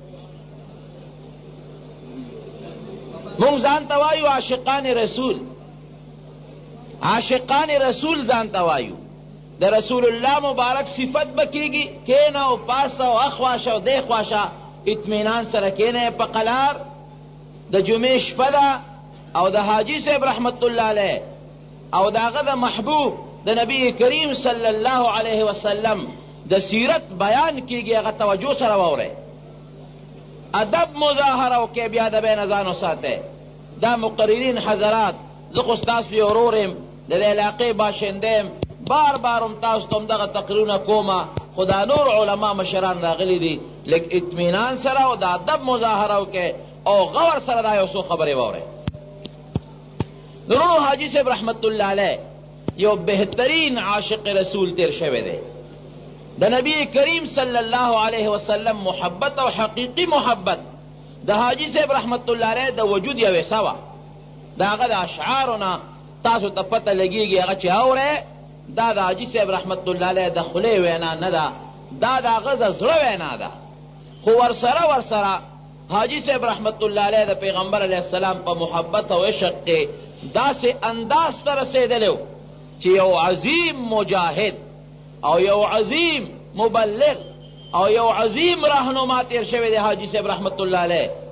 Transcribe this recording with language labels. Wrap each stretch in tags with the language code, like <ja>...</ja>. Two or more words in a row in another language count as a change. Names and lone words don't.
<ps>مونږ ځان ته وایو عاشقان رسول، عاشقان رسول ځان ته وایو. د رسول الله مبارک صفت بکیږي، کېنه او پاسه او اخواشه او دی خواشه اطمینان سره کېنه په قلار. د جمعې شپه ده او د حاجی صاحب</ps> <ar>رحمت اللہ علیہ</ar> <ps>او د هغه د محبوب د نبی کریم</ps> <ar>صلی اللہ علیہ وسلم</ar> <ps>د سیرت بیان کیږي. هغه توجه سره واورئ، ادب مظاهره وکئ، بیا د بین ځان وساتئ. دا مقررین حضرات زه خو ستاسو یو ورور یم، د دې علاقې باشنده یم، بار بار هم تاسو ته هم دغه تقریرونه کومه، خو دا نور علما مشران راغلي دي، لږ اطمینان سره او د ادب مظاهره وکئ او غور سره دا یو څو خبرې واورئ. درونو حاجی صاحب</ps> <ar>رحمت اللہ علیہ</ar> <ps>یو بہترین عاشق رسول تیر شوی دی. د نبی کریم</ps> <ar>صلی اللہ علیہ وسلم</ar> <ps>محبت او حقیقی محبت د حاجی صاحب</ps> <ar>رحمت اللہ علیہ</ar> <ps>د وجود یو حصہ وه. د هغه د اشعارونه تاسو ته پته لګیږي، هغه چې اورئ دا د حاجی صاحب</ps> <ar>رحمت اللہ علیہ</ar> <ps>د خولې وینا نه ده، دا د هغه د زړه وینا ده. خو ورسره حاجی صاحب</ps> <ar>رحمت اللہ علیہ</ar> <ps>د پیغمبر</ps> <ar>علیہ السلام</ar> <ps>په محبت او عشق کې داسې انداز ته رسېدلی چې یو عظیم مجاهد او یو عظیم مبلغ او یو عظیم رهنما تیر شوی دی حاجی صاحب</ps> <ar>رحمت اللہ علیہ.</ar>